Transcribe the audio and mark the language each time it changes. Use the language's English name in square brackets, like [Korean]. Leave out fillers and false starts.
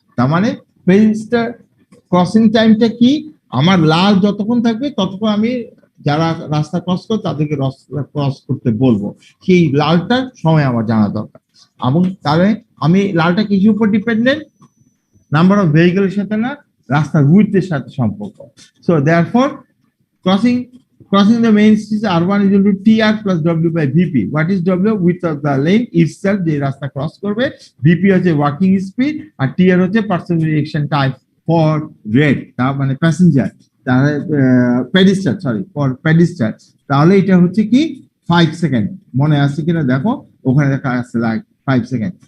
[Bangla] তার মানে পেডিস্ট্রিয়াল ক্রসিং টাইমটা কি, আমার লাল যতক্ষণ থাকবে ততক্ষণ আমি যারা রাস্তা ক্রস করে তাদেরকে রাস্তা ক্রস করতে বলবো, সেই লালটার সময় আমার জানা দরকার। এবং তাহলে আমি লালটা কিছুর উপর ডিপেন্ডেন্ট, নাম্বার অফ ভেহিকলের সাথে না, রাস্তার উইথের সাথে সম্পর্ক। [English] So therefore crossing the main street R1 is equal to TR plus W by VP. What is W? Width of the lane itself, [Bangla] যে রাস্তা ক্রস করবে, VP হচ্ছে ওয়াকিং স্পিড, আর TR হচ্ছে percent reaction time for red, তার মানে passenger, তাহলে pedestrian. তাহলে এটা হচ্ছে কি 5 সেকেন্ড, মনে আছে কিনা দেখো, ওখানে দেখা আছে লাইক 5 সেকেন্ড।